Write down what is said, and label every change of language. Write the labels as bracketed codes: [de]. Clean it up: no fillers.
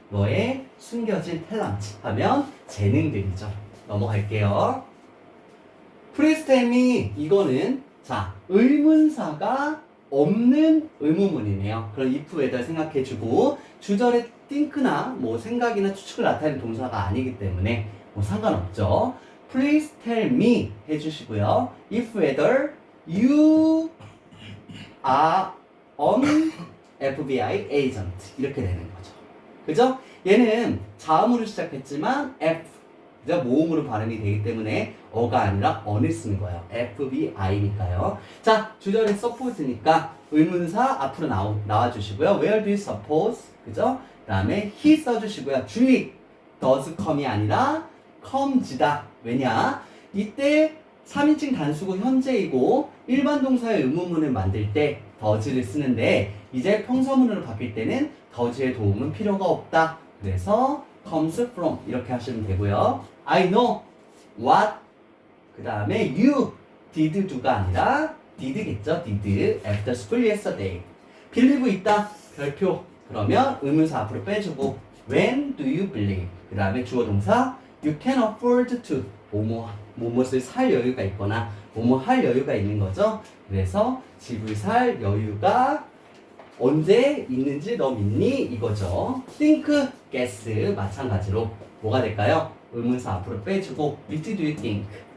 [ko] 너의 숨겨진 탤런트 하면 재능들이죠. 넘어갈게요. [en] Please tell me [ko] 이거는 자 의문사가 없는 의문문이네요. 그럼 if, whether 생각해주고 주절에 think나 뭐 생각이나 추측을 나타내는 동사가 아니기 때문에 뭐 상관없죠. [en] Please tell me [ko] 해주시고요. [en] If, whether you are an FBI agent [ko] 이렇게 되는 거죠. 그죠? 얘는 자음으로 시작했지만 F 그죠? 모음으로 발음이 되기 때문에 어가 아니라 on을 쓰는 거예요. FBI니까요. 자, 주절에 suppose니까 의문사 앞으로 나와주시고요. [en] Where do you suppose? [ko] 그죠? 그 다음에 he 써주시고요. 주의 [en] does come [ko] 이 아니라 comes다. 왜냐? 이때 3인칭 단수고 현재이고 일반 동사의 의문문을 만들 때 does를 쓰는데 이제 평서문으로 바뀔 때는 does의 도움은 필요가 없다. 그래서 [en] comes from [ko] 이렇게 하시면 되고요. [en] I know what [ko] 그 다음에 [en] you did do가 아니라 did겠죠. did after school yesterday. [ko] believe 있다. 별표. 그러면 의문사 앞으로 빼주고 [en] when do you believe [ko] 그 다음에 주어 동사 [en] you can afford to [ko] 뭐뭇을 살 여유가 있거나 뭐뭐 할 여유가 있는 거죠. 그래서 집을 살 여유가 언제 있는지 너 믿니? 이거죠. think, guess 마찬가지로 뭐가 될까요? 의문사 앞으로 빼주고 [en] what do you think?